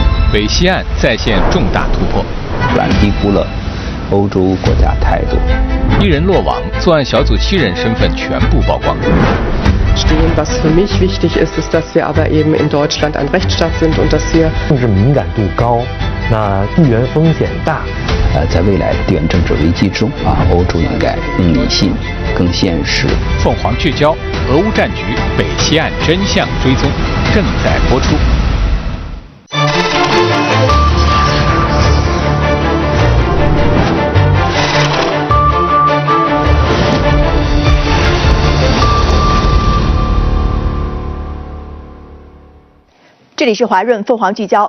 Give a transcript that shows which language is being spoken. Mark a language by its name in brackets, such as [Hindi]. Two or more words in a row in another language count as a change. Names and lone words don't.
[Chinese] 北溪岸再现重大突破，乌克兰低估了欧洲国家态度。 1人落网，作案小组7人身份全部曝光。 [German] Was für mich wichtig ist, ist, dass wir aber eben in Deutschland ein Rechtsstaat sind und dass wir [Chinese] 政治敏感度高，那地缘风险大。在未来的地缘政治危机中欧洲应该更理性、更现实。凤凰聚焦俄乌战局，北溪岸真相追踪正在播出。这里是华润凤凰聚焦。